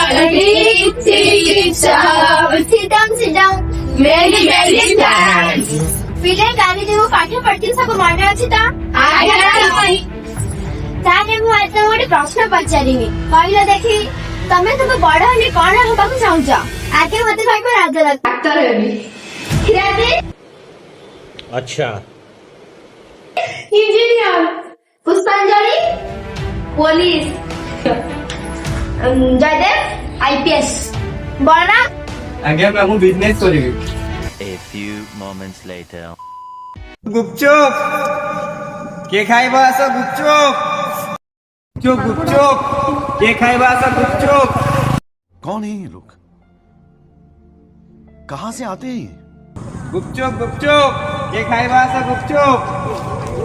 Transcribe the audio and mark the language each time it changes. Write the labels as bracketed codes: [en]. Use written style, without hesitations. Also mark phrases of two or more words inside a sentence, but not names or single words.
[en] Ready, teacher. Sit down, sit down. Ready, ready, dance. [or] ପିଲେ କାଲି ଯୋଉ ପାଠ ପଢିଥିଲି ସବୁ ମନେ ଅଛି ତ? ତାହେଲେ ମୁଁ ଆଜି ତମକୁ ଗୋଟେ ପ୍ରଶ୍ନ ପଚାରିବି, କହିଲ ଦେଖି ତମେ ତମ ବଡ ହେଲେ କଣ ହବାକୁ ଚାହୁଁଛ? ଆଗେ ମତେ କହିବ ରାଜଲକ୍ଷ୍ମୀ। ଡାକ୍ତର ହେବି। କ୍ଷୀରାଦି? [hi] अच्छा। [or] ଇଞ୍ଜିନିୟର। ପୁଷ୍ପାଞ୍ଜଳି? ପୋଲିସ। ଜୟଦେବ? ଆଇପିଏସ୍। ବଳରାମ? ଆଜ୍ଞା ମୁଁ ବିଜନେସ କରିବି। [en] A few moments later. [or] ଗୁପଚୁପ କିଏ ଖାଇବ ଆସ ଗୁପଚୁପ ଗୁପଚୁପ ଗୁପଚୁପ କିଏ ଖାଇବ ଆସ ଗୁପଚୁପ। [hi] कौन है ये लोग? कहां से आते हैं ये? [or] ଗୁପଚୁପ ଗୁପଚୁପ କିଏ ଖାଇବ ଆସ ଗୁପଚୁପ।